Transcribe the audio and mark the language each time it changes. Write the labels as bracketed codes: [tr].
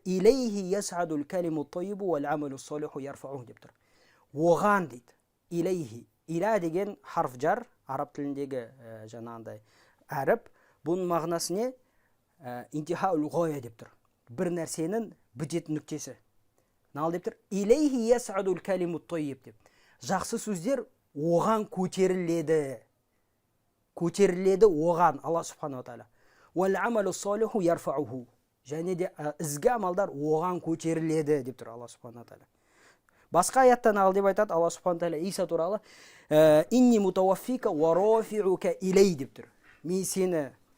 [ar] Илейхи ясадул калиму тойибу вал амалу солиху ярфаух [kk] деп тұр. Оған дейді. [ar] Илейхи. [kk] Иля деген харф жар, араб тіліндегі жаңағындай әріп. Бұның мағынасы не? [ar] Интихаул гоя [kk] деп тұр. Бір нәрсенің бітетін нүктесі. Нал деп тұр? [ar] Илейхи ясадул калиму тойиб деп. [kk] Жақсы сөздер оған көтеріледі. Оған [ar] Алла субхана тағала. وَالْعَمَلُ الصَّالِحُ يَرْفَعُهُ. [kk] Және де ізгі амалдар оған көтеріледі деп тұр Алла субхана тағала. Басқа аяттан ал деп айтады Алла субхана тағала Иса туралы [ar] «Инни мутаваффика ва рафи'ука илей» [kk] деп тұр.